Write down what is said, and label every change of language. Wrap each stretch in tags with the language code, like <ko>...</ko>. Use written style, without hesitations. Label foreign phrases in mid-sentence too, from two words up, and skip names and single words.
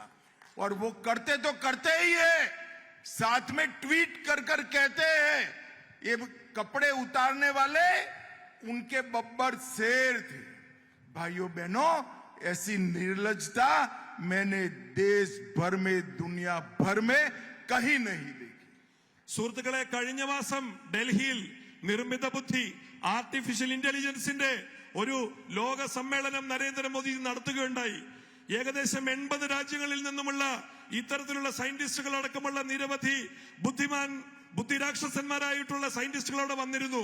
<hi>और वो करते तो करते ही है, साथ में ट्वीट कर कर कहते हैं ये कपड़े उतारने वाले उनके बब्बर शेर थे। भाइयों बहनों, ऐसी निर्लज्जता मैंने देश भर में, दुनिया भर में कहीं नहीं देखी।</hi> <ml>സുഹൃത്തുക്കളെ, കഴിഞ്ഞ മാസം ഡൽഹിയിൽ നിർമ്മിത ബുദ്ധി,</ml> <en>artificial intelligence</en> <ml>ഒരു ലോക സമ്മേളനം നരേന്ദ്രമോദി നടത്തുകയുണ്ടായി. ഏകദേശം 80 രാജ്യങ്ങളിൽ നിന്നുമുള്ള ഇത്തരത്തിലുള്ള സയന്റിസ്റ്റുകൾ അടക്കമുള്ള നിരവധി ബുദ്ധിരാക്ഷസന്മാരായിട്ടുള്ള സയന്റിസ്റ്റുകൾ അവിടെ വന്നിരുന്നു.</ml>